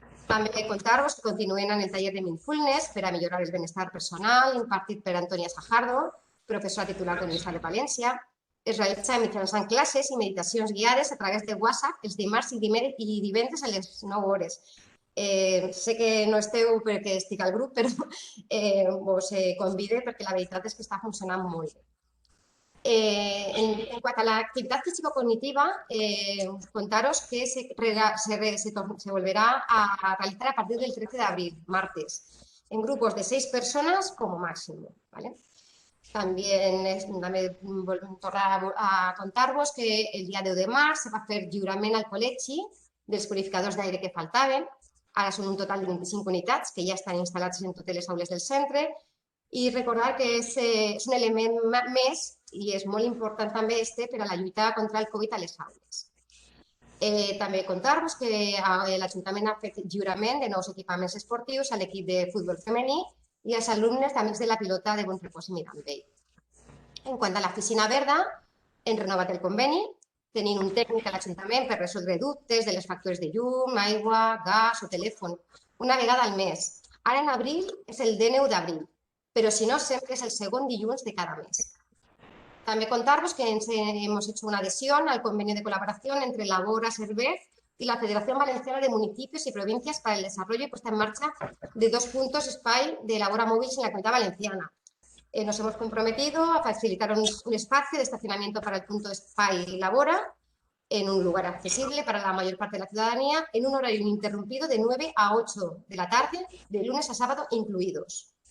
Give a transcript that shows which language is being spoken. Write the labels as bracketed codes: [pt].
[ca] També contar-vos que continuen en el taller de Mindfulness per a millorar el benestar personal impartit per Antònia Sajardo, professora titular de l'Universitat de València. Es realitza mitjançant classes i meditacions guiades a través de WhatsApp els dimarts i divendres a les 9 hores. Sé que no esteu perquè estic al grup, però us convido perquè la veritat és que està funcionant molt bé. En quant a l'activitat físico-cognitiva, [es] contaros que se volverá a realizar a partir del 13 de abril, martes, en grupos de 6 personas como máximo. [ca] També tornar a contar-vos que el dia 10 de març se va fer lliurament al col·legi dels purificadors d'aire que faltaven. Ara són un total de 25 unitats que ja estan instal·lats en totes les aules del centre. I recordar que és un element més i és molt important també per a la lluita contra el Covid a les aules. També contar-vos que l'Ajuntament ha fet lliurament de nous equipaments esportius a l'equip de futbol femení i als alumnes d'Amics de la Pilota de Bon Repòs i Mirambell. En quant a la piscina verda, hem renovat el conveni, tenint un tècnic a l'Ajuntament per resoldre dubtes de les factures de llum, aigua, gas o telèfon, una vegada al mes. Ara en abril és el 19 d'abril, però si no, sempre és el segon dilluns de cada mes. També contar-vos que [es] hemos hecho una adhesión al convenio de colaboración entre Labora Servet y la Federación Valenciana de Municipios y Provincias para el desarrollo y puesta en marcha de 2 puntos espai de Labora Móviles en la Comunitat Valenciana. Nos hemos comprometido a facilitar un espacio de estacionamiento para el punto Spa y Labora en un lugar accesible para la mayor parte de la ciudadanía en un horario ininterrumpido de 9 a 8 de la tarde, de lunes a sábado incluidos.